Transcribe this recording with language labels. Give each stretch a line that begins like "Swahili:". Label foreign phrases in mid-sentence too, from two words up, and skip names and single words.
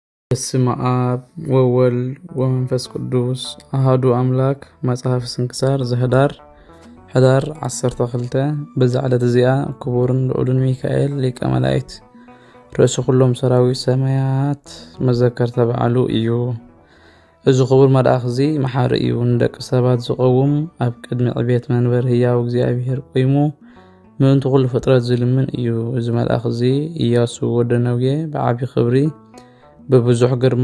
Geez: በስመ አብ ወወልድ ወመንፈስ ቅዱስ አሐዱ አምላክ። መጽሐፍ ስንክሳር ዘህዳር
Tigrinya: ህዳር 12 በዛ ዕለት እዚኣ ክቡርን ልዑልን ሚካኤል ሊቀ መላእክት ርእሲ ኩሎም ሰራዊት ሰማያት መዘከርተ በዓሉ እዩ። እዚ ክቡር መልአክ እዚ መሓሪ እዩ፣ ንደቂ ሰባት ዝቀውም ኣብ ቅድሚ ዕቤት መንበር ህያው እግዚአብሔር ቆይሙ ምእንቱ ኩሉ ፍጥረት ዝልምን እዩ። እዚ መልአክ እዚ ኢያሱ ወደ ነውየ ብዓቢ ክብሪ በብዙሕ ግርማ